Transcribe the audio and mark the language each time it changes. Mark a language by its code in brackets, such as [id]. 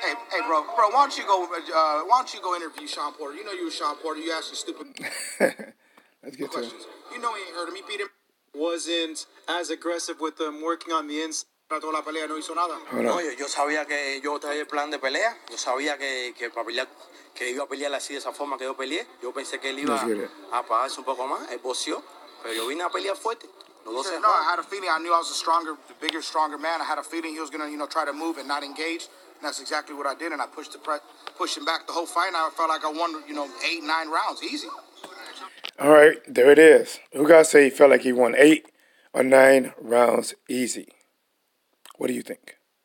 [en] Hey, bro, why don't you go interview Shawn Porter? You know you were Shawn Porter. You asked stupid Let's get questions. to it. You know he ain't hurt him. He beat him. Wasn't as aggressive with them working on the inside. [es] Toda la pelea no hizo nada. No, yo sabía que yo traía el plan de pelea. Yo sabía que para pelear, que iba a pelear así de esa forma que yo peleé. Yo pensé que él iba a apagarse un poco más. Él boxeó, pero yo vine a pelear fuerte. [en] No, I had a feeling. I knew I was the bigger, stronger man. I had a feeling he was gonna, try to move and not engage. And that's exactly what I did. And I pushed him back the whole fight. And I felt like I won, 8, 9 rounds, easy. All right, there it is. Ugas say he felt like he won 8 or 9 rounds easy. What do you think?